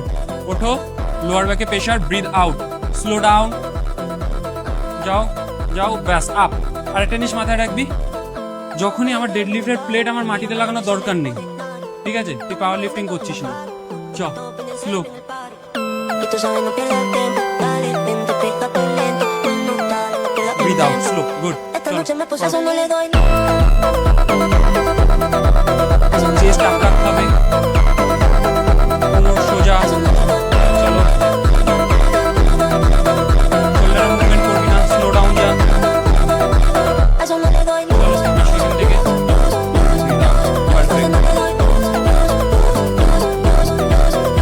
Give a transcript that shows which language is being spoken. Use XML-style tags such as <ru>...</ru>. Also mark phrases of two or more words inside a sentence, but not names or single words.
<bn>ওঠো,</bn> <en>lower back</en> <bn>প্রেশার,</bn> <en>breathe out, slow down,</en> <bn>যাও যাও, ব্যাস আপ। আর একটা জিনিস মাথায় রাখবি, যখনই আমার</bn> <en>dead lift</en> <bn>প্লেট আমার মাটিতে লাগানোর দরকার নেই, ঠিক আছে? তুই</bn> <en>power lifting</en> <bn>করছিস না, চ স্লো।</bn> <es>Y tú sabes no pierdas el tiempo. Dale, vente, pégate lento. No, dale, no pierdas el</es> <en>breathe out,</en> <es>tiempo.</es> <en>slow, good.</en> <es>Esta noche me puse, a eso no le doy.</es> <en>chest up</en> <bn>রাখতে হবে, কোমর সোজা, চলো।</bn> <en>shoulder movement</en> <bn>করবি না,</bn> <en>slow down</en> <bn>যা,</bn> <es>A eso no le doy.</es> <bn>চলো সেখান থেকে পারফেক্ট।</bn>